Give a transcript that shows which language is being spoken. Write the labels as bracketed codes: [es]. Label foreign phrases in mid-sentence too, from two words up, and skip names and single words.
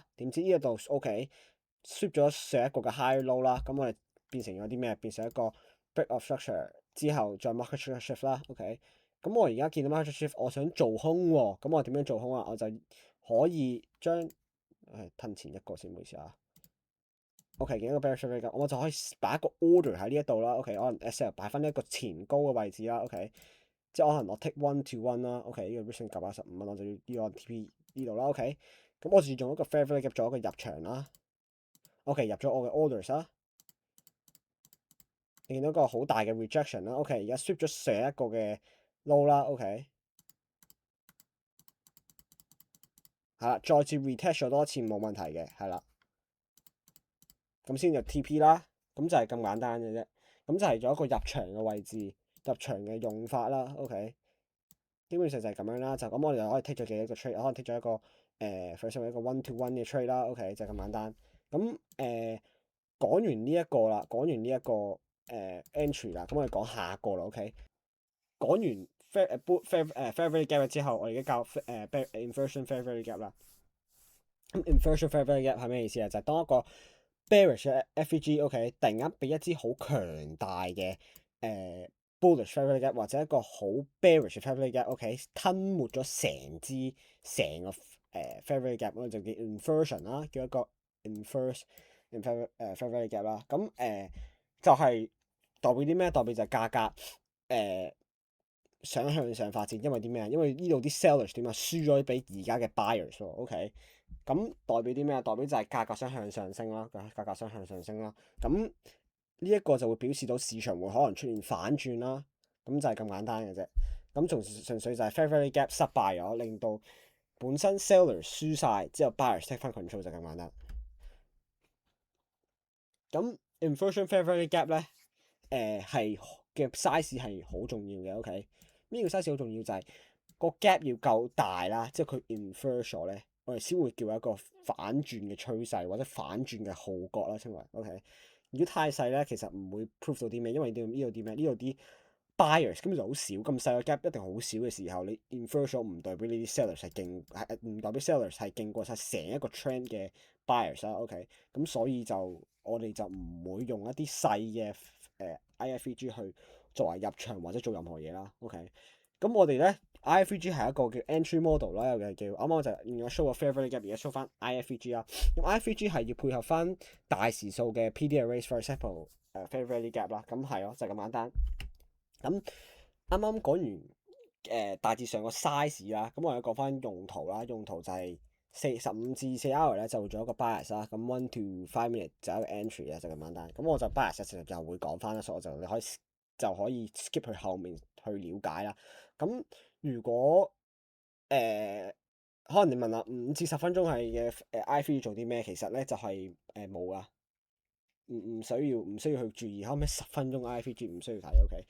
[yue] 點知呢一度 OK，sweep 咗上一個嘅 [en] high low [yue] 啦。咁我哋變成咗啲咩？變成一個 [en] break of structure [yue] 之後再 [en] market shift [yue] 啦。OK，咁我而家見到 [en] market shift， [yue] 我想做空喎。咁我點樣做空啊？我就可以將褪前一個先，唔好意思啊。OK，見到個 [en] bearish fair value gap， [yue] 我就可以擺一個 order 喺呢一度啦。OK，可能 SL 擺翻一個前高嘅位置啦。OK，即係可能我 take 1 to 1 啦。OK，呢個 risk 915蚊，我就要呢個 TP 呢度啦。OK，咁我就用一個 [en] fair value gap [yue] 做一個入場啦。OK，入咗我嘅 orders 啦。你見到個好大嘅 rejection 啦。OK，而家 sweep 咗上一個嘅 low 啦。OK，係啦，再次 retest 咗多一次冇問題嘅，係啦。咁先入 TP 啦，咁就係咁簡單嘅啫。咁就係咗一個入場嘅位置，入場嘅用法啦。OK，基本上就係咁樣啦。就咁我哋就可以 take 咗幾多個 trade，可能 take 咗一個 [en] for example [yue] 一個 1 to 1嘅 trade 啦。OK，就係咁簡單。咁講完呢一個啦，講完呢一個entry 啦，咁我哋講下一個啦。OK，講完 [en] fair value gap [yue] 之後，我哋而家教 [en] inversion fair value gap [yue] 啦。咁 [en] inversion fair value gap [yue] 係咩意思啊？就係當一個 bearish 嘅 FVG，OK，突然間俾一支好強大嘅 [en] bullish fair value gap， [yue] 或者一個好 bearish 嘅 [en] fair value gap， [yue] OK，吞沒咗成個 [en] fair value gap， [yue] 我哋就叫 inversion 啦，叫一個 [en] inverse fair value gap [yue] 啦。咁就係代表啲咩？代表就係價格想向上發展，因為啲咩啊？因為呢度啲 sellers 點啊，輸咗俾而家嘅 buyers 喎。OK，咁代表啲咩啊？代表就係價格想向上升啦，價格想向上升啦。咁呢一個就會表示到市場會可能出現反轉啦。咁就係咁簡單嘅啫。咁純粹就係 [en] fair value gap [yue] 失敗咗，令到本身 sellers 輸晒之後 [en] buyers take [yue] 翻 control 就咁簡單。咁 [en] inversion fair value gap [yue] 咧，係嘅 size 係好重要嘅。OK，咩叫 size 好重要？就係個 gap 要夠大啦，即係佢 inverse 咗咧，我哋先會叫一個反轉嘅趨勢或者反轉嘅號角啦，稱為 OK。如果太細咧，其實唔會 prove 到啲咩，因為呢度啲咩？呢度啲 buyers 根本就好少，咁細個 gap 一定好少嘅時候，你 inverse 咗唔代表呢啲 sellers 係勁，唔代表 sellers 係勁過晒成一個 trend 嘅 buyers 啦。OK，咁所以我哋就唔會用一啲細嘅IFVG 去作為入場或者做任何嘢啦。OK，咁我哋咧 IFVG 係一個叫 [en] entry model [yue] 啦，又叫啱啱我就用咗 show 個 [en] fair value gap， [yue] 而家 show 翻 IFVG 啦。咁 IFVG 係要配合翻大時數嘅 [en] PD arrays， for example fair value gap [yue] 啦。咁係咯，就係咁簡單。咁啱啱講完大致上個 size 啦，咁我哋講翻用途啦。用途就係 15至4 hour 咧就會做一個 bias 啦，咁 1 to 5 minute 就一個 entry 啊，就咁簡單。咁我就 bias 其實又會講翻啦，所以我就可以 skip 去後面去了解啦。咁如果可能你問下5至10分鐘係嘅I3做啲咩？其實咧就係冇啊。唔需要去注意，後尾10分鐘 IFG 唔需要睇，OK。